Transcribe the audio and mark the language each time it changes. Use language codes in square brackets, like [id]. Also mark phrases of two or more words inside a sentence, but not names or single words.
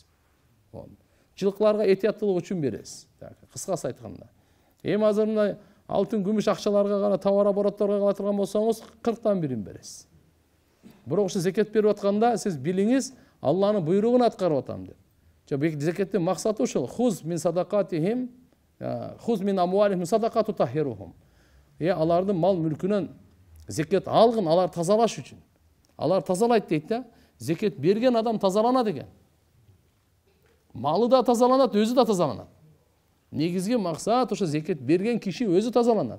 [ky] Жылкыларга этияттуулук үчүн бересиз. Кыскасы айтканда. Эми азыр мына алтын, күмүш акчаларга гана товар оборотторго кала турган болсоңуз 40тан бирин бересиз. Бирок ушу зекет берип атканда сиз билиңиз, Алланын буйругун аткарып атам деп. Зекеттин максаты ушул. [ar] خذ من صدقاتهم خذ من أموالهم صدقة تطهرهم. [ky] Алардын мал мүлкүнөн зекет алгын, алар тазалаш үчүн. Алар тазалайт дейт да. Зекет берген адам тазаланат экен. Малы да тазаланат, өзү да тазаланат. Негизги максат ошо зекет берген киши өзү тазаланат.